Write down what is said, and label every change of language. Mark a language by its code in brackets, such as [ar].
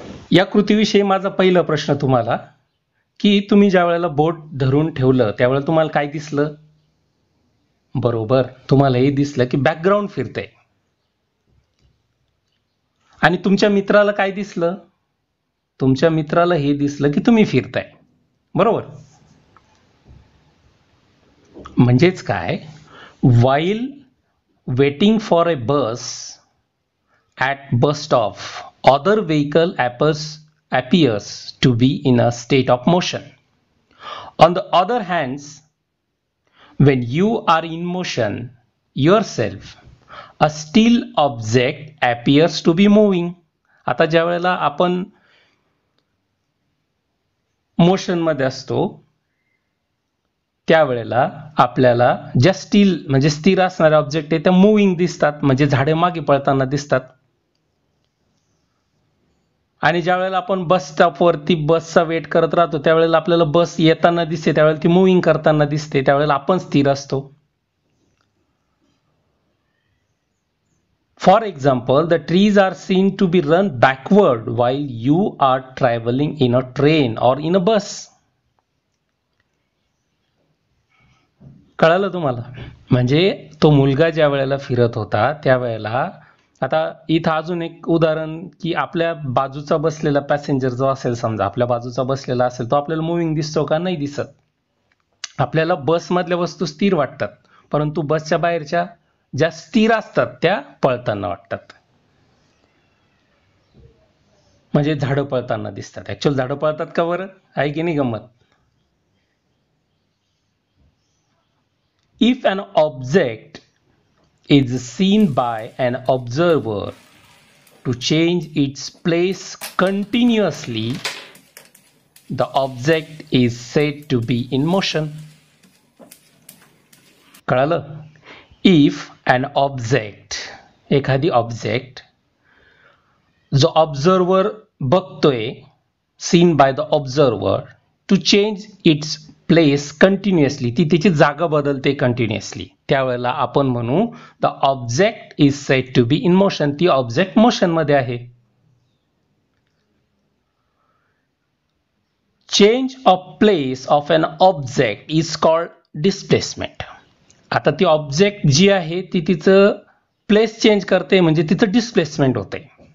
[mr] या कृतीविषयी माझा पहिला प्रश्न तुम्हाला की तुम्ही ज्या वेळेला बोट धरून ठेवलं त्यावेळेला तुम्हाला काय दिसलं? बरोबर, तुम्हाला हे दिसलं की बॅकग्राऊंड फिरतंय. आणि तुमच्या मित्राला काय दिसलं? तुमच्या मित्राला हे दिसलं की तुम्ही फिरताय. बरोबर? म्हणजेच काय? [en] while waiting for a bus at bus stop, other vehicle appears to be in a state of motion. On the other hand, when you are in motion yourself, a still object appears to be moving. [mr] आता ज्या वेळेला आपण motion मध्ये असतो त्यावेळेला आपल्याला ज्या steel म्हणजे स्थिर असणारे ऑब्जेक्ट आहे त्या मूव्हिंग दिसतात, म्हणजे झाडे मागे पळताना दिसतात. आणि ज्या वेळेला आपण बस स्टॉपवरती बसचा वेट करत राहतो त्यावेळेला आपल्याला बस येताना दिसते, त्यावेळेला ती मूव्हिंग करताना दिसते, त्यावेळेला आपण स्थिर असतो. [en] For example, the trees are seen to be run backward while you are traveling in a train or in a bus. [mr] कळालं तुम्हाला? म्हणजे तो मुलगा ज्या वेळेला फिरत होता त्यावेळेला, आता इथं अजून एक उदाहरण की आपल्या बाजूचा बसलेला पॅसेंजर जो असेल, समजा आपल्या बाजूचा बसलेला असेल, तो आपल्याला मूव्हिंग दिसतो का? नाही दिसत. आपल्याला बसमधल्या वस्तू स्थिर वाटतात, परंतु बसच्या बाहेरच्या ज्या स्थिर असतात त्या पळताना वाटतात. म्हणजे झाडं पळताना दिसतात. ऍक्च्युअल झाडं पळतात का बरं? आहे की नाही गंमत? [en] If an object is seen by an observer to change its place continuously, the object is said to be in motion. [mr] कळालं? [en] If an object, [mr] एखादी ऑब्जेक्ट जो ऑब्झर्वर बघतोय, [en] seen by the observer, to change its place continuously, [mr] ती तिची जागा बदलते continuously, त्यावेळेला आपण म्हणू [en] The object is said to be in motion. [mr] ती ऑब्जेक्ट मोशन मध्ये आहे. [en] Change of place of an object is called displacement. [mr] आता ती ऑब्जेक्ट जी आहे ती तिचं प्लेस चेंज करते, म्हणजे तिचं डिस्प्लेसमेंट होते.